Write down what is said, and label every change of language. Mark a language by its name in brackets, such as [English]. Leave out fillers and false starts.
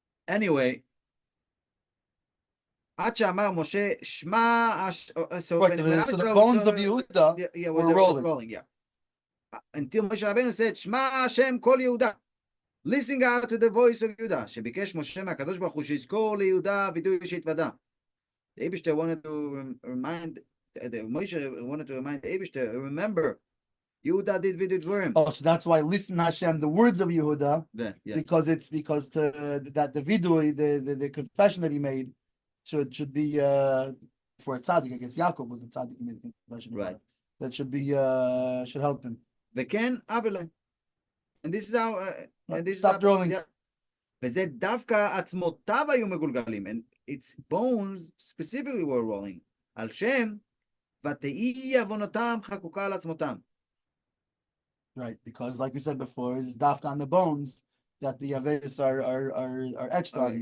[Hebrew] Anyway, עד שאמר משה, שמע, so [English] Right, so the bones of Yehuda was were rolling. Yeah. Until Moshe Rabbeinu said, [Hebrew] שמע השם כל יהודה. [English] Listen out to the voice of [Hebrew] יהודה, שביקש משה מהקדוש ברוך הוא שיזכור ליהודה וידוי שהתוודה. [English] The Eibishter wanted to remind, Moshe wanted to remind the Eibishter, remember, Yehuda did vidui dvurim. Oh, so that's why listen Hashem, the words of Yehuda, Yeah. because that the vidui, the confession that he made should be for a tzaddik. I guess Yaakov was the tzaddik who made the confession. Right. That should be should help him. [Hebrew] וכן אבלה. [English] And this is how Stop rolling. Yeah. [Hebrew] וזה דווקא עצמותיו היו מגולגלים, [English] and its bones specifically were rolling, [Hebrew] על שם ותהי עוונותם חקוקה על עצמותם. [English] Right, because like we said before, it's dafka on the bones that the averis are etched on.